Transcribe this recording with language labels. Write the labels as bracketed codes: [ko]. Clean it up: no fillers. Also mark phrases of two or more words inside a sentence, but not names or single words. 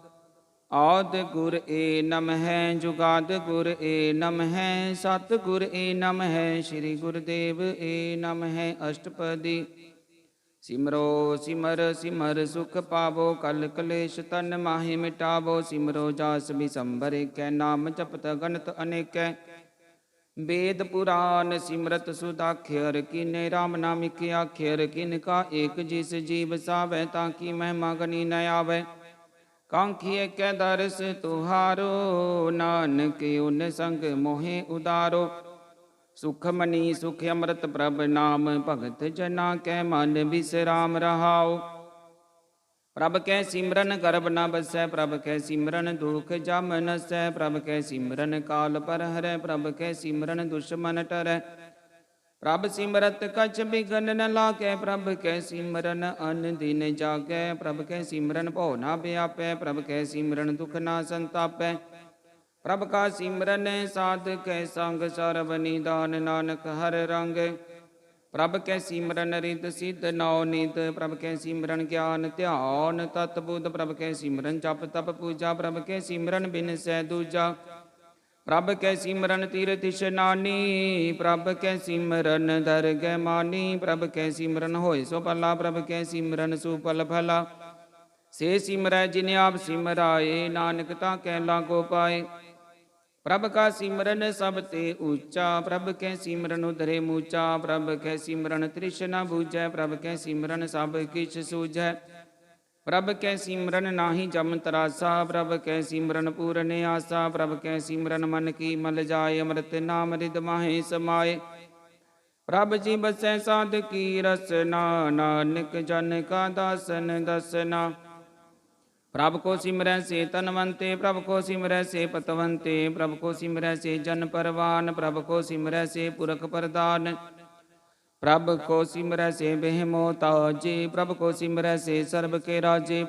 [hi] आदि गुर ए नमहि जुगादि गुर ए नमहि सतिगुर ए नमहि श्री गुरदेव ए नमहि। ਅਸ਼ਟਪਦੀ। सिमरो सिमर सिमर सुख पावो कल कलेश तन माहि मिटावो। सिमरो जास बिसंबर एकै नाम जपत गणत अनेकै। वेद पुराण सिमरत सुदाख्यर कीने राम नामिक आख्यर किनका एक जिस जीव सावै ताकि महिमा गनी न आवै। कांखिए कै दरस तुहारो नानक उन संग मोहे उदारो। सुख मनी सुख अमृत प्रभ नाम भगत जना कै मन विश्राम रहाओ। प्रभ कै सिमरन गर्भ न बसै प्रभ कै सिमरन दुख जम नसै। प्रभ कै सिमरन काल पर हरै प्रभ कै सिमरन दुश्मन टरै। प्रभ सिमरत कछ बिघन न लागै प्रभ कै सिमरन अन दिन जागै। प्रभ कै सिमरन भौ न व्यापै प्रभ कै सिमरन दुख न संतापै। प्रभ का सिमरन साध कै संग सर्व निदान नानक हर रंग। प्रभ कै सिमरन रिद सिद्ध नौ निध प्रभ कै सिमरन ज्ञान ध्यान तत बुध। प्रभ कै सिमरन जप तप पूजा प्रभ कै सिमरन बिनसै दूजा। प्रभ कै सिमरन तीरथ इशनानी प्रभ कै सिमरन दरगह मानी। प्रभ कै सिमरन होए सो भला प्रभ कै सिमरन सुफल भला। से सिमरै जिन आप सिमराए नानक ताकै लागो पाए। प्रभ का सिमरन सब ते ऊंचा प्रभ कै सिमरन उधरे मूचा। प्रभ कै सिमरन तृष्णा बूझै प्रभ कै सिमरन सब किछ सूझै। प्रभ कै सिमरन नाहि जम तरासा प्रभ कै सिमरन पूरन आसा। प्रभ कै सिमरन मन की मल जाय अमृत नाम रिद माहे समाए। प्रभ जी बसै साध की रसना नानक जन का दासन दसना। प्रभ को सिमरै से तनवंते प्रभ को सिमरै से पतवंते। प्रभ को सिमरै से जन परवान प्रभ को सिमरै से पुरख प्रदान। प्रभ को सिमरै से बेहमो ताजे प्रभ को सिमरै से सर्ब के राजे।